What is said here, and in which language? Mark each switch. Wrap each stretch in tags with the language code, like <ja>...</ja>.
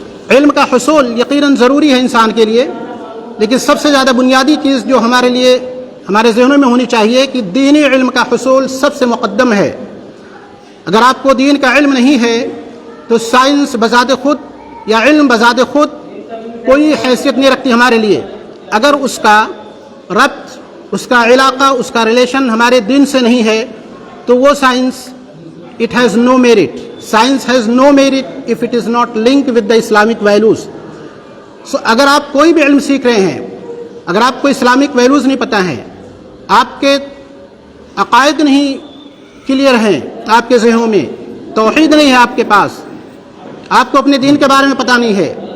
<ur>علم کا حصول یقیناً ضروری ہے انسان کے لیے، لیکن سب سے زیادہ بنیادی چیز جو ہمارے لیے ہمارے ذہنوں میں ہونی چاہیے کہ دینی علم کا حصول سب سے مقدم ہے۔ اگر آپ کو دین کا علم نہیں ہے تو سائنس بذات خود یا علم بذات خود کوئی حیثیت نہیں رکھتی ہمارے لیے، اگر اس کا ربط، اس کا علاقہ، اس کا ریلیشن ہمارے دین سے نہیں ہے تو وہ science</ur> <en>it has no merit. Science has no merit if it is not linked with the Islamic values.</en> <ur>So اگر آپ کوئی بھی علم سیکھ رہے ہیں، اگر آپ کو اسلامک ویلیوز نہیں پتہ ہیں، آپ کے عقائد نہیں کلیئر ہیں، آپ کے ذہنوں میں توحید نہیں ہے، آپ کے پاس آپ کو اپنے دین کے بارے میں پتہ نہیں ہے،</ur>